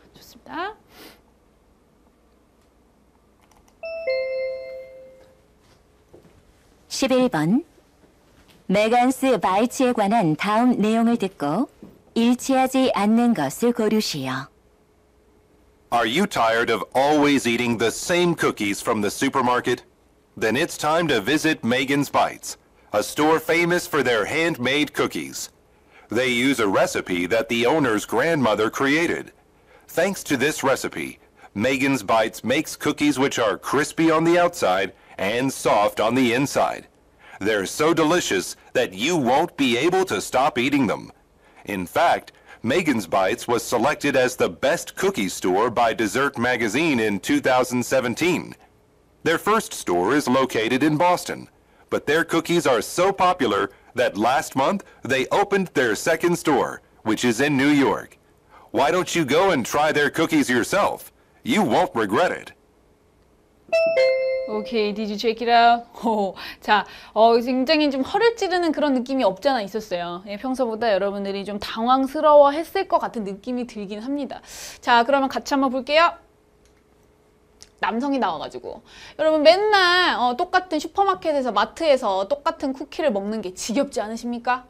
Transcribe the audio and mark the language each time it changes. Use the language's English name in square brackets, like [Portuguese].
[Korean] 좋습니다. (11번) 메간스 바이츠에 관한 다음 내용을 듣고 일치하지 않는 것을 고르시오. [English] Are you tired of always eating the same cookies from the supermarket? Then it's time to visit Megan's Bites, a store famous for their handmade cookies. They use a recipe that the owner's grandmother created. Thanks to this recipe, Megan's Bites makes cookies which are crispy on the outside and soft on the inside. They're so delicious that you won't be able to stop eating them. In fact, Megan's Bites was selected as the best cookie store by Dessert Magazine in 2017. Their first store is located in Boston, but their cookies are so popular that last month they opened their second store, which is in New York. Why don't you go and try their cookies yourself? You won't regret it. [Korean] 오케이, [English] did you check it out? [Korean] 자, 굉장히 좀 허를 찌르는 그런 느낌이 없잖아 있었어요. 예, 평소보다 여러분들이 좀 당황스러워 했을 것 같은 느낌이 들긴 합니다. 자, 그러면 같이 한번 볼게요. 남성이 나와가지고 여러분 맨날 똑같은 슈퍼마켓에서 마트에서 똑같은 쿠키를 먹는 게 지겹지 않으십니까?